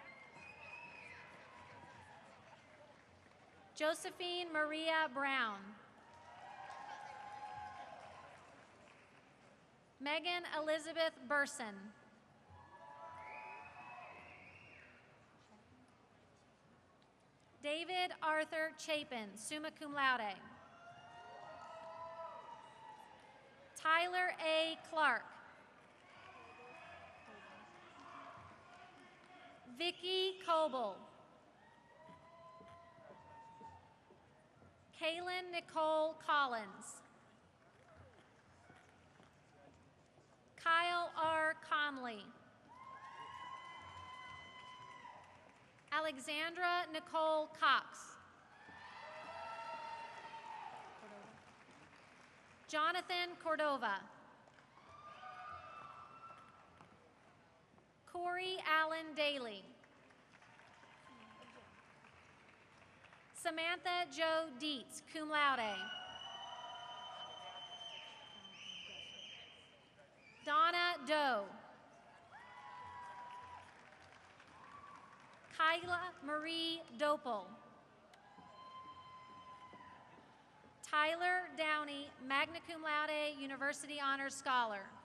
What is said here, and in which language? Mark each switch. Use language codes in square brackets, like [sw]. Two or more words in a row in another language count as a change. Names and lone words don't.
[en] Josephine Maria Brown. Megan Elizabeth Burson. David Arthur Chapin, [la] summa cum laude. [en] Tyler A. Clark. Vicky Coble. Kaylin Nicole Collins. Kyle R. Conley. Alexandra Nicole Cox. Jonathan Cordova. Corey Allen Daly. Samantha Jo Dietz, [la] cum laude. [en] Donna Doe. Kyla Marie Dopel. Tyler Downey, [la] magna cum laude, [en] University Honors Scholar.